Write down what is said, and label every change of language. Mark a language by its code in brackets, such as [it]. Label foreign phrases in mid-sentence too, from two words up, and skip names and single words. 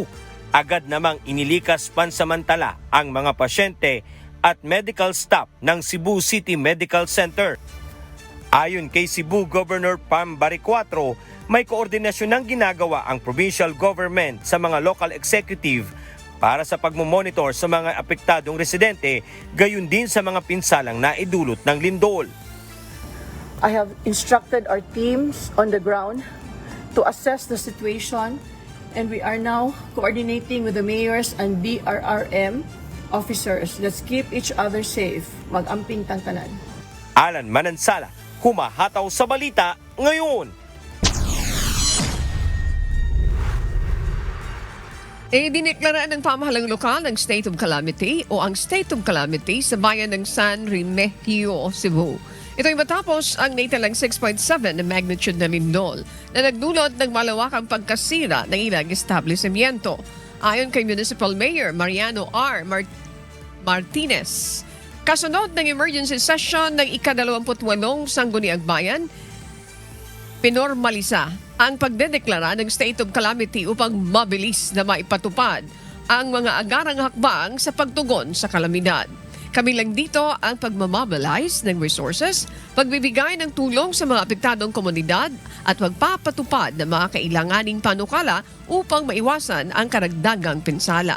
[tl] Agad namang inilikas pansamantala ang mga pasyente at [en] medical staff [tl] ng Cebu City Medical Center. Ayon kay Cebu Governor Pam Baricuatro, may koordinasyon ng ginagawa ang [en] provincial government [tl] sa mga [en] local executive [tl] para sa pagmomonitor sa mga apektadong residente, gayon din sa mga pinsalang naidulot ng lindol. [en] I have instructed our teams on the ground to assess the situation, and we are now coordinating with the mayors and DRRM officers. Let's keep each other safe. [ceb] Mag-amping tantanan. [tl] Alan Manansala, humahataw sa balita ngayon. Diniklara ng pamahalang lokal ng [en] State of Calamity [tl] o ang [en] State of Calamity [tl] sa bayan ng San Remigio, Cebu. Ito'y matapos ang naitalang 6.7 na magnitude na lindol na nagdulot ng malawakang pagkasira ng ilang establishmento. Ayon kay Municipal Mayor Mariano R. Martinez, kasunod ng [en] emergency session [tl] ng ika-28 Sangguniang Bayan, pinormalisa ang pagdedeklara ng [en] state of calamity [tl] upang mabilis na maipatupad ang mga agarang hakbang sa pagtugon sa kalamidad. Kabilang dito ang pagmamamobilize ng resources, pagbibigay ng tulong sa mga apektadong komunidad at pagpapatupad ng mga kailanganing panukala upang maiwasan ang karagdagang pinsala.